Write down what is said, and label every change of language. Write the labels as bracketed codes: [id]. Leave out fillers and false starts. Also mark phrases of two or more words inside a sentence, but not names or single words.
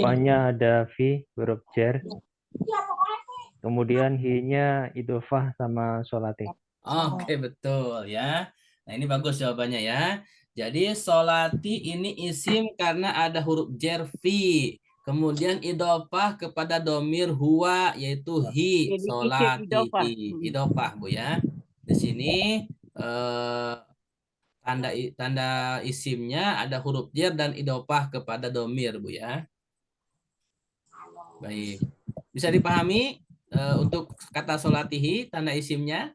[id] depannya ada [ar] في حرف جر. [id] Kemudian hi-nya idofah sama solati. Oke, betul ya. Nah, ini bagus jawabannya ya. Jadi solati ini isim karena ada [ar] حرف جر في. [id] Kemudian idofah kepada [ar] ضمير هو [id] yaitu hi, Jadi isim solati. idofah. Idofah, Bu ya. Di sini tanda isimnya ada [ar] حرف جر [id] dan idofah kepada domir, Bu ya. Baik. Bisa dipahami untuk kata solatihi tanda isimnya?